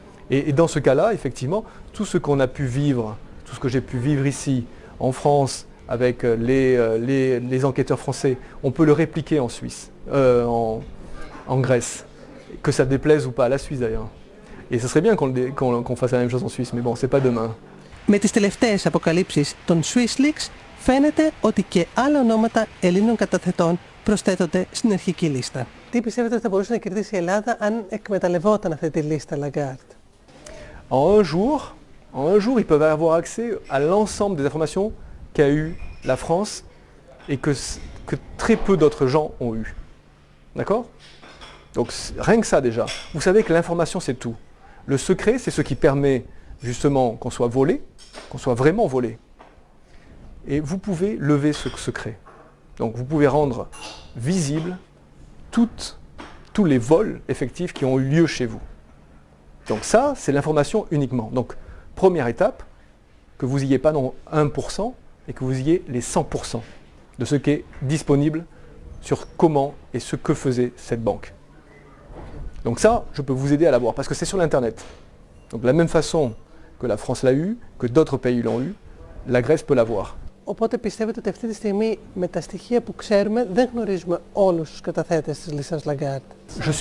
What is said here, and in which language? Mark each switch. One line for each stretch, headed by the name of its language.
French: Et dans ce cas-là, effectivement, tout ce qu'on a pu vivre, tout ce que j'ai pu vivre ici, en France, avec les enquêteurs français, on peut le répliquer en Suisse, en Grèce, que ça déplaise ou pas à la Suisse d'ailleurs. Et ce serait bien qu'on fasse la même chose en Suisse, mais bon, c'est pas demain.
Greek: Με τις τελευταίες αποκαλύψεις των SwissLeaks φαίνεται ότι και άλλα ονόματα Ελλήνων καταθετών προσθέτονται στην αρχική λίστα. Τι πιστεύετε ότι θα μπορούσε να κερδίσει η Ελλάδα αν εκμεταλλευόταν αυτή τη λίστα Lagarde?
French: En un jour, ils peuvent avoir accès à l'ensemble des informations qu'a eu la France et que très peu d'autres gens ont eu. D'accord? Donc rien que ça déjà. Vous savez que l'information c'est tout. Le secret c'est ce qui permet justement qu'on soit volé, qu'on soit vraiment volé. Et vous pouvez lever ce secret. Donc vous pouvez rendre visible tous les vols effectifs qui ont eu lieu chez vous. Donc ça, c'est l'information uniquement. Donc première étape, que vous n'ayez pas non 1% et que vous ayez les 100% de ce qui est disponible sur comment et ce que faisait cette banque. Donc ça, je peux vous aider à l'avoir parce que c'est sur l'internet. Donc de la même façon que la France l'a eu, que d'autres pays l'ont eu, la Grèce peut l'avoir.
Greek: Οπότε πιστεύετε ότι αυτή τη στιγμή με τα στοιχεία που ξέρουμε δεν γνωρίζουμε όλους τους καταθέτες της λίστας Lagarde?